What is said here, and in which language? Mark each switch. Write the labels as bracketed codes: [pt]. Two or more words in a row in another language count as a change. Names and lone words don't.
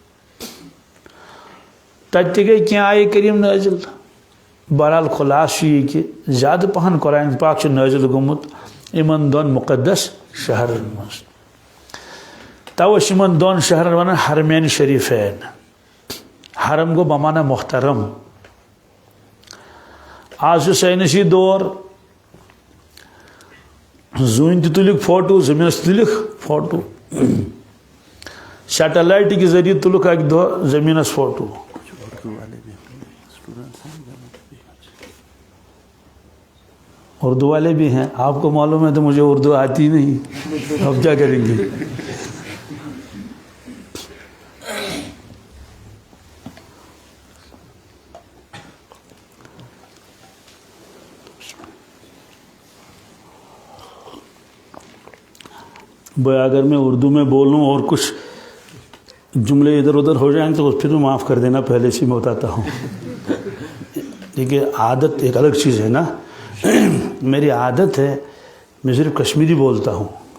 [ks] تتہِ تہِ گٔے کینٛہہ آیے کریٖم نٲزِل بہرحال خُلاصہٕ چھُ یہِ کہِ زیادٕ پہن قرآن پاک چھُ نٲزِل گوٚمُت یِمن دۄن مُقدس شہرن منٛز توے چھِ یِمن دۄن شہرن ونان حرمین شریٖفین حرم گوٚو بمعنی محترم آز چھُ ساینسی دور زوٗنہِ تہِ تُلِکھ فوٹو زٔمیٖنس تہِ تُلِکھ فوٹو [ur] سیٹلائٹ کے ذریعے [ks] تُلُکھ اکہِ دۄہ زٔمیٖنس فوٹو [ur] اردو والے بھی ہیں آپ کو معلوم ہے تو مجھے اردو آتی نہیں اب کیا کریں گے بھائی اگر میں اردو میں بولوں اور کچھ جملے ادھر ادھر ہو جائیں تو پھر معاف کر دینا پہلے سے میں بتاتا ہوں دیکھیے عادت ایک الگ چیز ہے نا میری عادت ہے میں صرف کشمیری بولتا ہوں